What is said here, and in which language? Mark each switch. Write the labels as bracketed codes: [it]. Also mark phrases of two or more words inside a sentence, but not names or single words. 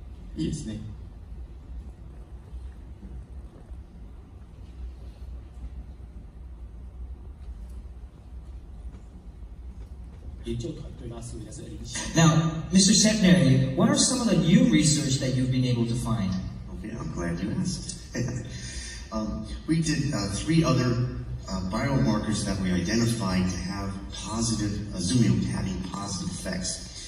[ja] いいですね。 [zh] 研究团队它是不是是领先 [en] Now, Mr. Secretary, what are some of the new research that you've been able to find? Okay, I'm glad you asked. We did 3 other biomarkers that we identified to have positive, Zumio having positive effects.